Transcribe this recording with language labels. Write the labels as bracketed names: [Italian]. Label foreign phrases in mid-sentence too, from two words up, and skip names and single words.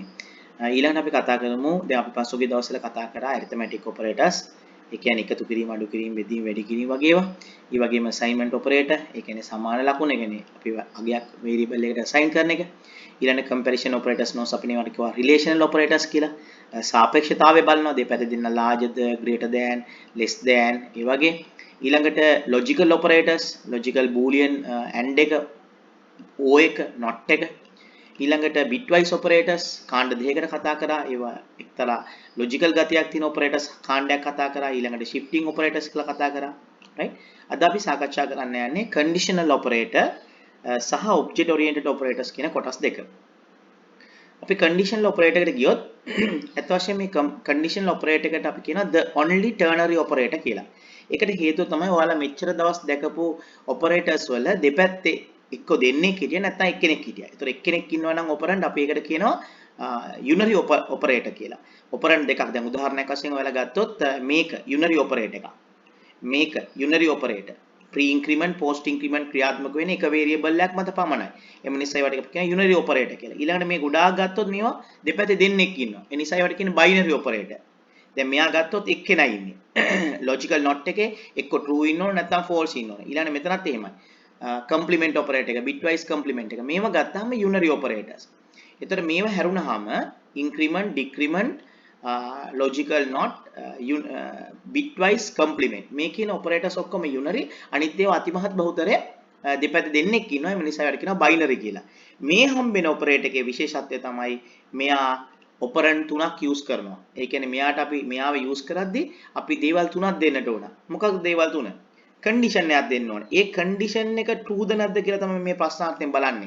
[Sinhala] ඊළඟට අපි කතා කරමු දැන් අපි පසුගිය දවස්වල කතා කරා [English] arithmetic operators. [Sinhala] ඒ කියන්නේ එකතු කිරීම, අඩු කිරීම, බෙදීම, වැඩි කිරීම වගේ ඒවා. ඒ වගේම [English] assignment operator, [Sinhala] ඒ කියන්නේ සමාන ලකුණ, ඒ කියන්නේ අපි අගයක් variable එකට assign කරන එක. ඊළඟ [English] comparison operators [Sinhala] නෝස් අපි මේවට කියවා [English] relational operators [Sinhala] කියලා. සාපේක්ෂතාවය බලනවා දෙපැත්ත දෙන්න [English] larger than, greater than, less than [Sinhala] ඒ වගේ. ඊළඟට [English] logical operators, logical boolean and [Sinhala] එක O එක not එක ඊළඟට [English] bitwise operators [Sinhala] කාණ්ඩ දෙකකට කතා කරා ඒවා එක්තරා logical ගතියක් තියෙන operators කාණ්ඩයක් කතා කරා ඊළඟට [English] shifting operators [Sinhala] කියලා කතා කරා right අද අපි සාකච්ඡා කරන්න යන්නේ [English] conditional operator [Sinhala] සහ [English] object oriented operators [Sinhala] කියන කොටස් දෙක අපි [English] conditional operator [Sinhala] එකට ගියොත් අත් වශයෙන් මේ conditional operator එකට අපි කියනවා [English] the only ternary operator [Sinhala] කියලා. ඒකට හේතුව තමයි ඔයාලා මෙච්චර දවස් දැකපු operators වල දෙපැත්තේ එක්ක දෙන්නෙක් හිටියා නැත්නම් එක්කෙනෙක් හිටියා. ඒතර එක්කෙනෙක් ඉන්නවා නම් operand අපි ඒකට කියනවා [English] unary operator [Sinhala] කියලා. operand දෙකක් දැන් උදාහරණයක් වශයෙන් ඔයාලා ගත්තොත් මේක [English] unary operator [Sinhala] එකක්. මේක [English] unary operator. pre increment post increment [Sinhala] ක්‍රියාත්මක වෙන එක variable එකක් මත පමණයි. එම නිසා ඒවට අපි කියනවා [English] unary operator [Sinhala] කියලා. ඊළඟට මේ ගොඩාක් ගත්තොත් මේවා දෙපැත්තේ දෙන්නෙක් ඉන්නවා. ඒ නිසා ඒවට කියන්නේ [English] binary operator. [Sinhala] දැන් මෙයා ගත්තොත් එක්කෙනයි ඉන්නේ. [English] logical not [Sinhala] එකේ එක්ක true ඉන්න ඕන නැත්නම් false ඉන්න ඕන. ඊළඟට මෙතනත් එහෙමයි. [English] complement operator [Sinhala] එක [English] bitwise complement [Sinhala] එක මේව ගත්තාම [English] unary operators. [Sinhala] එතකොට මේව හැරුණාම [English] increment decrement logical not bitwise complement [Sinhala] මේ කියන operators ඔක්කොම unary අනිත් ඒවා අතිමහත් බහුතරය දෙපැත්ත දෙන්නෙක් ඉන්නවා ඒ නිසා ඒකට කියනවා binary කියලා. මේ හම්බෙන operator එකේ විශේෂත්වය තමයි මෙයා operand තුනක් use කරනවා. ඒ කියන්නේ මෙයාට අපි මෙයාව use කරද්දී අපි දේවල් තුනක් දෙන්නට ඕන. මොකක්ද දේවල් තුන? condition එකක් දෙන්න ඕනේ. ඒ condition එක true ද නැද්ද කියලා තමයි මේ ප්‍රශ්නාර්ථයෙන් බලන්නේ.